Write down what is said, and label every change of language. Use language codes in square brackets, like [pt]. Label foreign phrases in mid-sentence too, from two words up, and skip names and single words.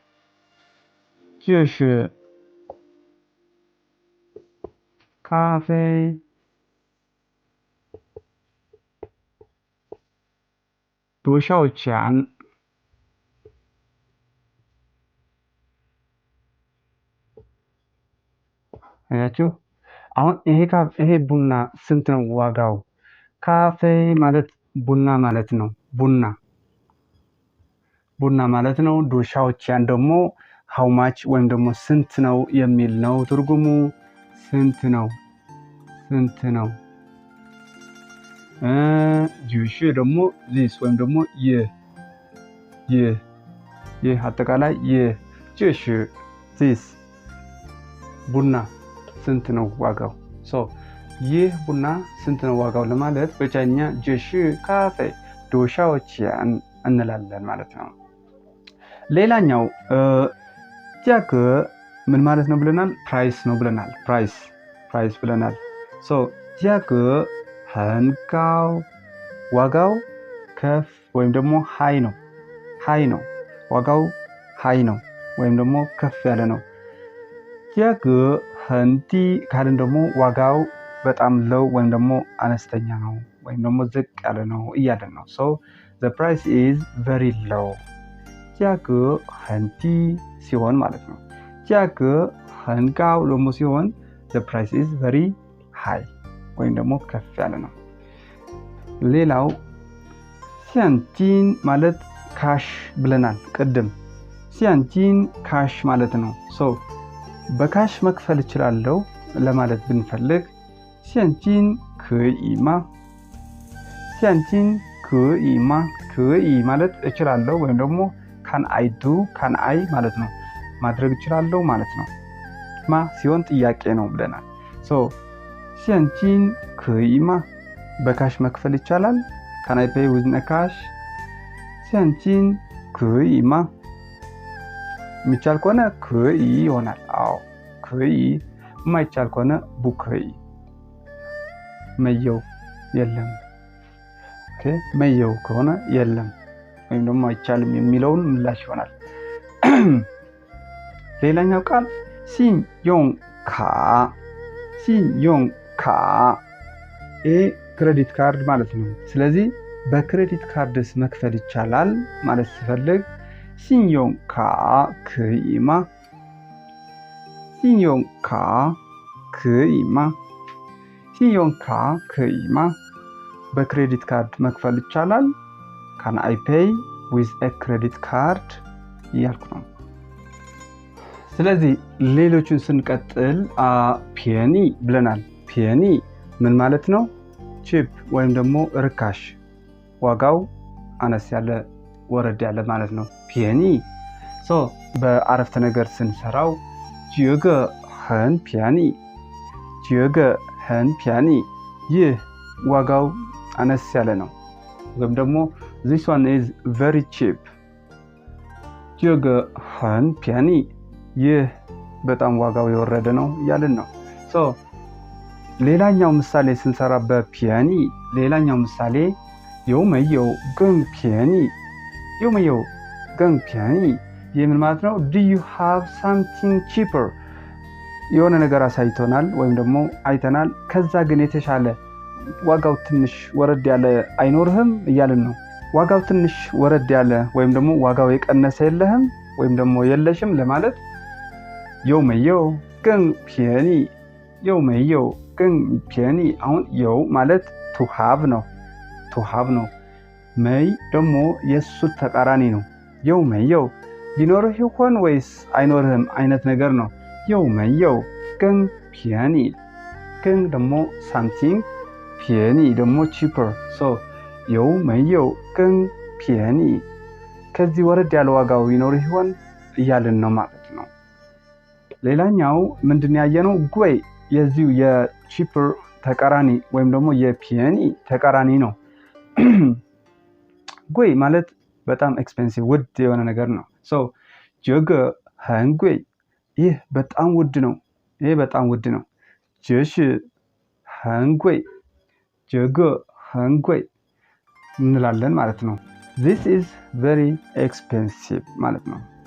[zh] 这是咖啡多少钱። አያችሁ? [am] አሁን ይሄ ቡና ስንት ነው ዋጋው? ካፌ ማለት ቡና ማለት ነው። ቡና ማለት ነው። ዶሻዎቺያን ደግሞ [en] how much [am] ወይም ደግሞ ስንት ነው የሚል ነው ትርጉሙ። ስንት ነው። ጅሽ ደግሞ this ወይም ደግሞ ይህ አጠቃላይ ጅሽ this ቡና ስንት ነው ዋጋው። ይህ ቡና ስንት ነው ዋጋው ለማለት በቻይኛ [zh] 这是咖啡多少钱 [am] እንላለን ማለት ነው። ሌላኛው ጃገ ምን ማለት ነው ብለናል? ፕራይስ ነው ብለናል። ፕራይስ ብለናል። [zh] 价格很高 [am] ዋጋው ከፍ ወይም ደግሞ ሃይ ነው ዋጋው ሃይ ነው ወይም ደግሞ ከፍ ያለ ነው [zh] 价格很低 [am] ካልን ደግሞ ዋጋው በጣም low ወይም ደግሞ አነስተኛ ነው ወይም ደግሞ ዝቅ ያለ ነው እያለን ነው [en] so the price is very low [zh] 价格很低 [am] ሲሆን ማለት ነው [zh] 价格很高 [am] ደግሞ ሲሆን [en] the price is very high [am] ወይም ደግሞ ከፍ ያለ ነው ሌላው 现金 ማለት ካሽ ብለናል ቅድም 现金 ካሽ ማለት ነው so በካሽ መክፈል እችላለሁ ለማለት ብንፈልግ [zh] 现金可以吗现金可以吗 可以 [am] ማለት እችላለሁ ወይም ደግሞ [en] can I do can I [am] ማለት ነው ማድረግ እችላለሁ ማለት ነው ማ ሲሆን ጥያቄ ነው ብለናል so [zh] 现金可以吗 [am] በካሽ መክፈል ይቻላል [en] can I pay with cash [zh] 现金可以吗 [am] የሚቻል ከሆነ 可以 ይሆናል አዎ 可以 የማይቻል ከሆነ 不可以 መየው የለም ኦኬ መየው ከሆነ የለም ወይም ደግሞ አይቻልም የሚለውን ምላሽ ይሆናል ሌላኛው ቃል [zh] 信用卡 信用卡 [am] ክሬዲት ካርድ ማለት ነው ስለዚህ በክሬዲት ካርድስ መክፈል ይቻላል ማለት ሲፈልግ [zh] 信用卡可以吗信用卡可以吗 信用卡可以吗 [am] በክሬዲት ካርድ መክፈል ይቻላል [en] can I pay with a credit card [am] ያልኩ ነው ስለዚህ ሌሎችን ስንቀጥል ፒያኒ ብለናል ፒያኒ ምን ማለት ነው ቺፕ ወይም ደግሞ ርካሽ ዋጋው አነስ ያለ ወረድ ያለ ማለት ነው ፒያኒ ሶ በአረፍተ ነገር ስንሰራው [zh] 这个很便宜这个很便宜 [am] ይህ ዋጋው አነስ ያለ ነው ወይም ደግሞ [en] this one is very cheap [zh] 这个很便宜 [am] ይህ በጣም ዋጋው የወረደ ነው ያለን ነው ሶ ሌላኛው ምሳሌ ስንሰራ በፒያኒ ሌላኛው ምሳሌ [zh] 有没有更便宜有没有更便宜 [am] የምን ማለት ነው [en] do you have something cheaper [am] የሆነ ነገር አሳይቶናል ወይም ደግሞ አይተናል ከዛ ግን የተሻለ ዋጋው ትንሽ ወረድ ያለ አይኖርህም እያልን ነው ዋጋው ትንሽ ወረድ ያለ ወይም ደግሞ ዋጋው የቀነሰ የለህም ወይም ደግሞ የለሽም ለማለት [zh] 有没有更便宜有没有更便宜 [am] አሁን有 ማለት [en] to have [am] ነው to have ነው may ደግሞ የሱ ተቃራኒ ነው [zh] 有没有 [am] ሊኖርህ ይሆን ወይስ አይኖርህም አይነት ነገር ነው [zh] 有没有更便宜更 [am] ደግሞ something 便宜 ደግሞ [en] cheaper so [zh] 有没有更便宜 [am] ከዚህ ወረድ ያለ ዋጋው ይኖርህ ይሆን እያልን ነው ማለት ነው ሌላኛው ምንድን ያየነው ጉይ የዚሁ የቺፐር ተቃራኒ ወይም ደግሞ የፒያኒ ተቃራኒ ነው ጉይ ማለት በጣም ኤክስፔንሲቭ ውድ የሆነ ነገር ነው so [zh] 这个很贵 [am] ይህ በጣም ውድ ነው ይህ በጣም ውድ ነው [zh] 这是很贵这个很贵 [am] እንላለን ማለት ነው [en] this is very expensive [am] ማለት ነው